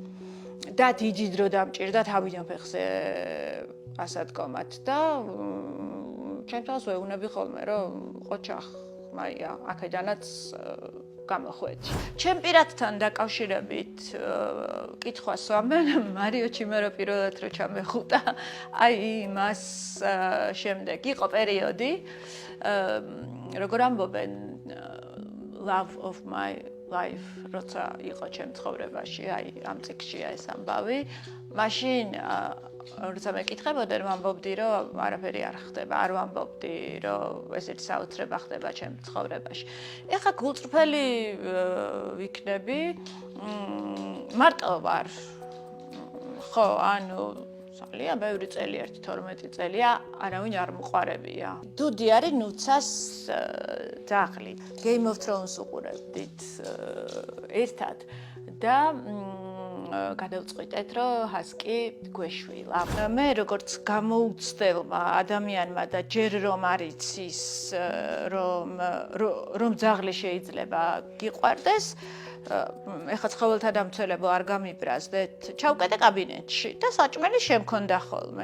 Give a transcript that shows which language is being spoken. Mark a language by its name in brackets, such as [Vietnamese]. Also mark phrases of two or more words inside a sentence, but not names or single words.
[Georgian] და დიდი დრო დამჭირდა თავიდან ფეხზე ასადგომად და ჩემთვის ვეუბნები ხოლმე რომ ყოჩახ მაია აქედანაც გამოხვედი. ჩემ პირადთან დაკავშირებით კითხვას ვამენ, მარიო ჩიმერო პირველად რო ჩამეხუტა, აი იმას შემდეგ იყო პერიოდი, როგორ ამბობენ [English] love of my life, [Georgian] როცა იყო ჩემ ცხოვრებაში, აი ამ წიგნშია ეს ამბავი, მაშინ როცა მეკითხებოდნენ, ვამბობდი, რომ არაფერი არ ხდება, არ ვამბობდი, რომ ესეთი საოცრება ხდება ჩემ ცხოვრებაში. ეხლა გულწრფელი ვიქნები, მარტო ვარ. ხო, ანუ ძალიან ბევრი წელი, 12 წელია, არავინ არ მოყარებია. დუდი არის ნუცას ძაღლი. Game of Thrones უყურებდით ერთად და გადავწყვიტეთ, რომ ჰასკი გვეშვილა. მე როგორც გამოუცდელმა ადამიანმა და ჯერ რომ არ იცის, რომ ძაღლი შეიძლება გიყვარდეს, ეხლა ცხოველთა დამცველებო არ გამიბრაზდეთ, ჩავკეტე კაბინეტში და საჭმელი შემქონდა ხოლმე.